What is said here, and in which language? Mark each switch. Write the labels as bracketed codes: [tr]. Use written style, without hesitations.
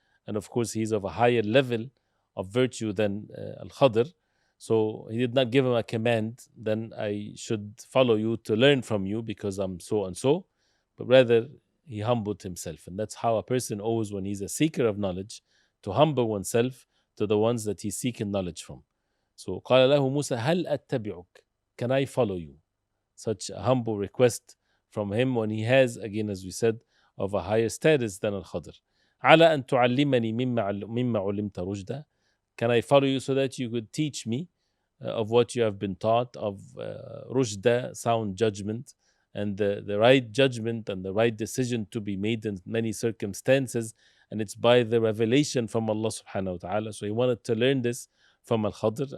[en] And of course, he's of a higher level of virtue than Al-Khadr. So he did not give him a command, then I should follow you to learn from you because I'm so and so. But rather, he humbled himself. And that's how a person always, when he's a seeker of knowledge, to humble oneself to the ones that he's seeking knowledge from. [ar] So, قال له موسى هل أتبعك? [en] Can I follow you? Such a humble request from him when he has, again, as we said, of a higher status than Al-Khadr. [ar] على أن تعلمني مما علمت رشدا. [en] Can I follow you so that you could teach me of what you have been taught of rushda, sound judgment, and the right judgment and the right decision to be made in many circumstances. And it's by the revelation from Allah subhanahu wa ta'ala. So he wanted to learn this from Al-Khadr.